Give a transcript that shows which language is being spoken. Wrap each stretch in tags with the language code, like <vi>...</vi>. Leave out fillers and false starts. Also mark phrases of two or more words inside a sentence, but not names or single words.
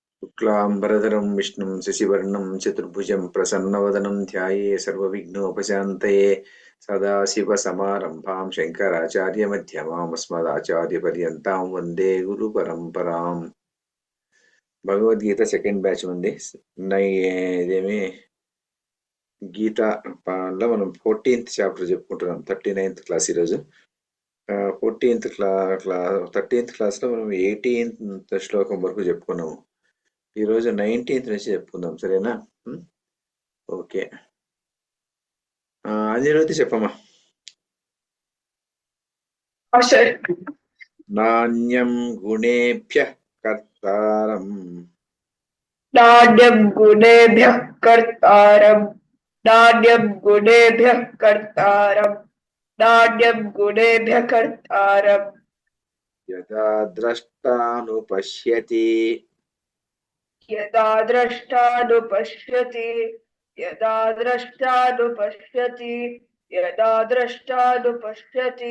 <sa>शुक्लाम्बरधरं विष्णुं शशिवर्णं चतुर्भुजं प्रसन्नवदनं ध्याये सर्वविघ्नोपशान्तये सदाशिवसमारम्भां शङ्कराचार्यमध्यमाम् अस्मदाचार्यपर्यन्तां वन्दे गुरुपरम्पराम्.</sa> <te>భగవద్గీత</te> <en>second batch</en> <te>ఉంది. ఇదేమి గీతలో మనం 14th చాప్టర్ చెప్పుకుంటున్నాం. 39th క్లాస్ ఈరోజు. 13th క్లాస్లో మనం 18th శ్లోకం వరకు చెప్పుకున్నాము. ఈరోజు 19th నుంచి చెప్పుకుందాం, సరేనా? ఓకే, అంజనోతి చెప్పమ్మా.</te> <sa>నాణ్యం గుణేభ్యః కర్తారం नाड्यं गुणेभ्यः कर्तारं नाड्यं गुणेभ्यः कर्तारं नाड्यं गुणेभ्यः कर्तारं यदा द्रष्टानुपश्यति यदा द्रष्टानुपश्यति यदा द्रष्टानुपश्यति यदा द्रष्टानुपश्यति</sa>